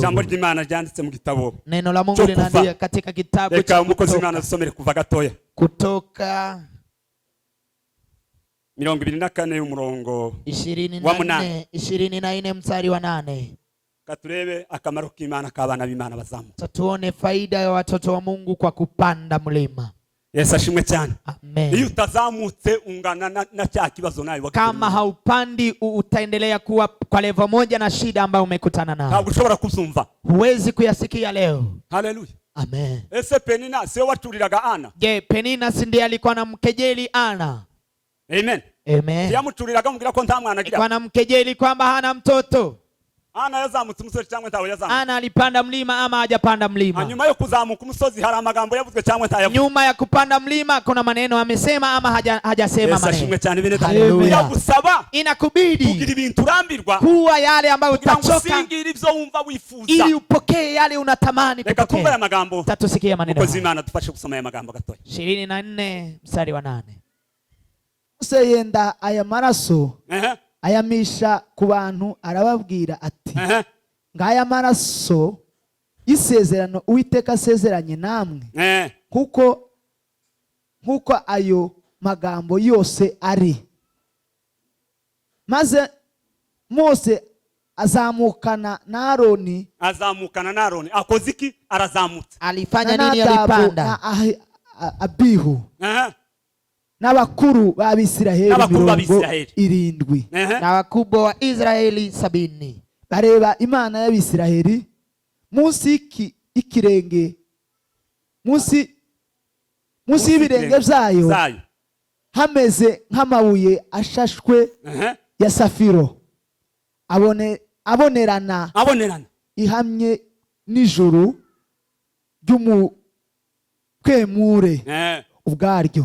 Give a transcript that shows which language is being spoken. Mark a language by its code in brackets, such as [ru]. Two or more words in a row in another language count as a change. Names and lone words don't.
[rw] Ijambo ry'Imana ryanditse mu gitabo. [sw] Neno la Mungu linaandika katika kitabu cha [rw] Reka umukozi w'Imana dusomere kuva gatoya. [sw] Kutoka [rw] 24 umurongo [sw] 24 mstari wa 8. [rw] Katurebe akamaro k'Imana k'abana b'Imana bazamu. [sw] Tuone faida ya watoto wa Mungu kwa kupanda mlima. [rw] Yesu ashimwe cyane. Amen. Iyo utazamutse ungana na cya kibazo nayo. [sw] Kama haupandi utaendelea kuwa kwa level moja na shida ambayo umekutana nayo. [rw] Ntabwo ushobora kuzumva. [sw] Huwezi kuyasikia leo. [rw] Haleluya. Amen. Ese Penina sio waturiraga Ana? [sw] Je, Penina si ndiye alikuwa anamkejeli Ana? Amen. Amen. [rw] Yamuturiraga mubwira ko nta mwana agira. [sw] Alikuwa anamkejeli kwamba hana mtoto. [rw] Ana yazamutse umusozi cyangwa ntawe yazamutse. [sw] Ana alipanda mlima ama hajapanda mlima? [rw] Hanyuma yo kuzamuka umusozi hari amagambo yavuzwe cyangwa ntayavuze. [sw] Nyuma ya kupanda mlima kuna maneno amesema ama hajasema maneno. [rw] Yesu ashimwe cyane bene data. Haleluya. Gusaba [sw] inakubidi [rw] kugira ibintu urambirwa [sw] kuwa yale ambayo utachoka [rw] usingira ivyo wumva wifuza [sw] ili upokee yale unatamani kupokea. [rw] Reka tumve aya magambo. [sw] Tatusikia maneno. [rw] Mukozi Imana dufashe kusoma aya magambo gatoya. [sw] 24 mstari wa 8. [rw] Mose yenda aya maraso ayamisha ku bantu arababwira ati ngaya maraso y'isezerano Uwiteka asezeranye namwe kuko ayo magambo yose ari. Maze Mose azamukana na Aroni. Akoze iki? Arazamutse. [sw] Alifanya nini? Alipanda. [rw] Abihu n'abakuru b'Abisiraheli 70 [sw] n'abakubwa wa Israeli 70 [rw] bareba Imana y'Abisiraheli munsi y'ikirenge, munsi y'ibirenge byayo hameze nk'amabuye ashashwe ya safiro abonerana ihamye n'ijuru ry'umukemure ubwaryo.